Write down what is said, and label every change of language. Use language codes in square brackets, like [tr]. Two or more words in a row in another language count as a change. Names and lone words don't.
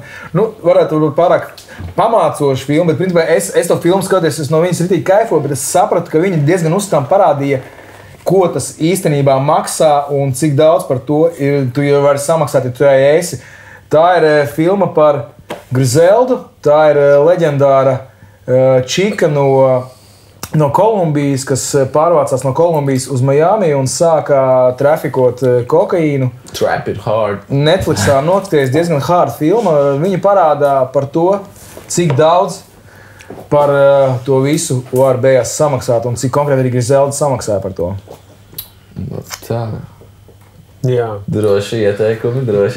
[lv] Varētu būt pārāk pamācoši filma, bet principā es to filmu skaties, es no viņas ritīgi kaifoju, bet es sapratu, ka viņi diezgan uzstām parādīja, ko tas īstenībā maksā un cik daudz par to tu jau vari samaksāt, ja tu esi. Tā ir filma par Grizeldu, tā ir leģendāra čika no Kolumbijas, kas pārvācās no Kolumbijas uz Miami un sāka trafikot kokaīnu. [en] Trap it hard. [lv] Netflixā noskaties diezgan hard filma. Viņa parādā par to, cik daudz par to visu var beigās samaksāt un cik konkrēti arī Grizelda samaksāja par to. Tā. Droši ieteikumi, droši.